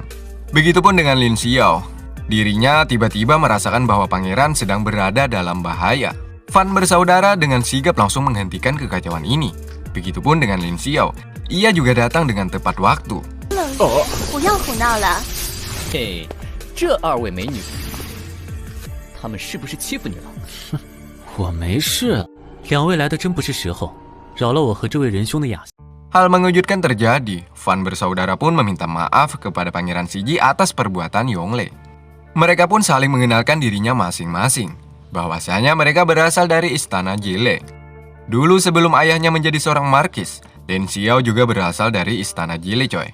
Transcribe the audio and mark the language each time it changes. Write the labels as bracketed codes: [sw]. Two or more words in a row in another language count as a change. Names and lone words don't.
[id] Begitupun dengan Lin Xiao. Dirinya tiba-tiba merasakan bahwa Pangeran sedang berada dalam bahaya. Fan bersaudara dengan sigap langsung menghentikan kekacauan ini. Begitupun dengan Lin Xiao. Ia juga datang dengan tepat waktu. Hei, [zh] 这2位美女，她们是不是欺负你了？我没事，2位来的真不是时候，扰了我和这位仁兄的雅兴。 [id] Hal mengejutkan terjadi. Fan bersaudara pun meminta maaf kepada Pangeran Shiji atas perbuatan Yongle. Mereka pun saling mengenalkan dirinya masing-masing, bahwasanya mereka berasal dari Istana Jile. Dulu sebelum ayahnya menjadi seorang markis, Lin Xiao juga berasal dari Istana Jile, coy.